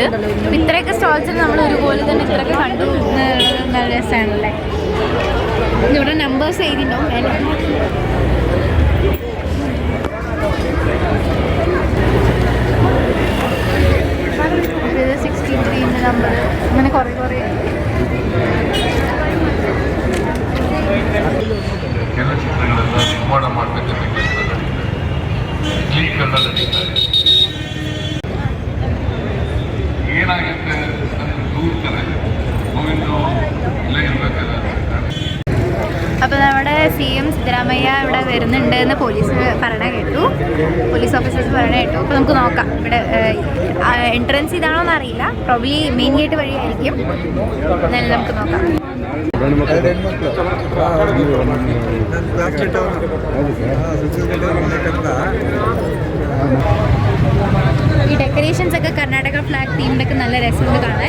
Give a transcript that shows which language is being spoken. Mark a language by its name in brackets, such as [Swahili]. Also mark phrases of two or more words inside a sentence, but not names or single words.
[Malayalam] അപ്പോൾ ഇത്രയൊക്കെ സ്റ്റോൾസിൽ നമ്മൾ ഒരുപോലെ തന്നെ ഇത്രയൊക്കെ കണ്ടു, നല്ല രസമാണല്ലേ. ഇവിടെ നമ്പേഴ്സ് എഴുതിയിട്ടുണ്ടാവും വേറെ. ഇത് 63 നമ്പർ, അങ്ങനെ കുറേ കുറേ. [Kannada] ಕೆಲ ಚಿತ್ರಗಳೆಲ್ಲ ನಿರ್ಮಾಣ ಮಾಡಬೇಕಂತ ಕ್ಲೀನ್ ನಡೀತಾರೆ. ಏನಾಗುತ್ತೆ ನನಗೆ ದೂರ್ತಾರೆ, ಗೋವಿಂದು ಇಲ್ಲೇ ಇರ್ಬೇಕಲ್ಲ. [Malayalam] അപ്പോൾ നമ്മുടെ CM സിദ്ധരാമയ്യ ഇവിടെ വരുന്നുണ്ട് എന്ന് പോലീസ് പറയണ കേട്ടു, [English] police officers [Malayalam] പറയണ കേട്ടു. അപ്പോൾ നമുക്ക് നോക്കാം. ഇവിടെ എൻട്രൻസ് ഇതാണോ എന്ന് അറിയില്ല, പ്രോബ്ലി [English] main gate [Malayalam] വഴിയായിരിക്കും. എന്നാലും നമുക്ക് നോക്കാം. ഈ ഡെക്കറേഷൻസ് ഒക്കെ കർണാടക ഫ്ലാഗ് തീമിലൊക്കെ നല്ല രസമുണ്ട് കാണാൻ.